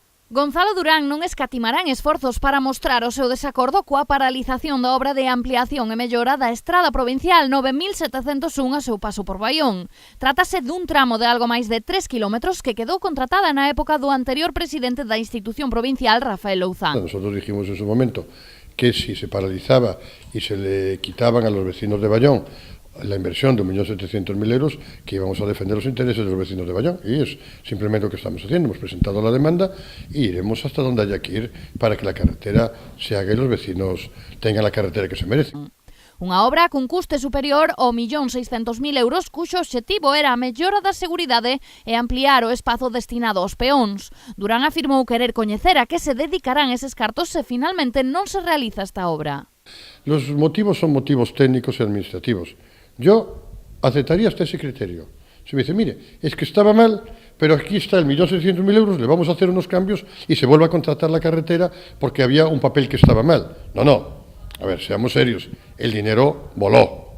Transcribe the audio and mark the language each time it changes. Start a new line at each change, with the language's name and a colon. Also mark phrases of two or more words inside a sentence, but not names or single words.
Galician: Gonzalo Durán non escatimarán esforzos para mostrar o seu desacordo coa paralización da obra de ampliación e mellora da estrada provincial 9701 a seu paso por Baión. Trátase dun tramo de algo máis de 3 kilómetros que quedou contratada na época do anterior presidente da institución provincial, Rafael Louzán.
Spanish: Nosotros dijimos en su momento que si se paralizaba y se le quitaban a los vecinos de Baión la inversión de 1.700.000 euros, que íbamos a defender los intereses de los vecinos de Baión, y es simplemente lo que estamos haciendo. Hemos presentado la demanda y iremos hasta donde haya que ir para que la carretera se haga y los vecinos tengan la carretera que se merecen.
Galician: Unha obra cun custe superior ao 1.600.000 euros, cuxo obxectivo era a mellora da seguridade e ampliar o espazo destinado aos peóns. Durán afirmou querer coñecer a que se dedicarán eses cartos se finalmente non se realiza esta obra.
Spanish: Los motivos son motivos técnicos y administrativos. Yo aceptaría hasta ese criterio. Se me dice, mire, es que estaba mal, pero aquí está el 1.600.000 euros, le vamos a hacer unos cambios y se vuelve a contratar la carretera porque había un papel que estaba mal. No. A ver, seamos serios. El dinero voló.